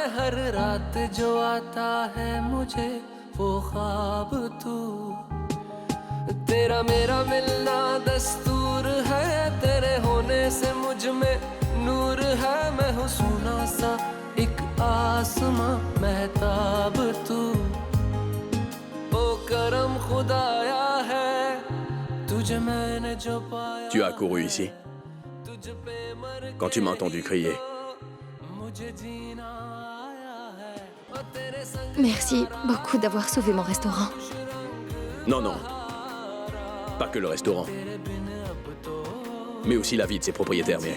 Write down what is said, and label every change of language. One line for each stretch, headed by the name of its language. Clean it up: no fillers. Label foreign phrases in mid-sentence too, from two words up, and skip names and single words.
Hindi: हर रात जो आता है मुझे वो ख्वाब तू, तेरा मेरा मिलना दस्तूर है। तेरे होने से मुझ में नूर है। मैं हूँ सुना सा एक आसमां महताब तू, ओ करम खुदाया है तुझे मैंने जो पाया।
French: Tu as couru ici quand tu m'as entendu crier. Merci beaucoup d'avoir sauvé mon restaurant. Non. Pas que le restaurant. Mais aussi la vie de ses propriétaires, mec.